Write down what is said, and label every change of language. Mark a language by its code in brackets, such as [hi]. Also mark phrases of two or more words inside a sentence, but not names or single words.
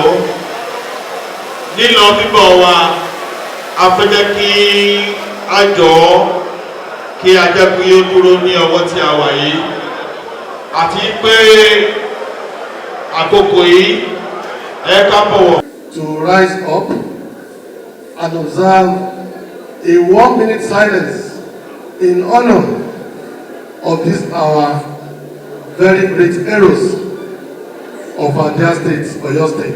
[yo] Lílọ bíbọ̀ wa, a fẹ́ jẹ́ kí a jọ̀ọ́ kí a jẹ́ kí ó dúró ní ọwọ́ tí a wà yìí. Àti pé àkókò yìí ẹ ká bọ̀wọ̀. [en] To rise up and observe a 1-minute silence in honor of this our very great heroes of our dear state, Oyo State.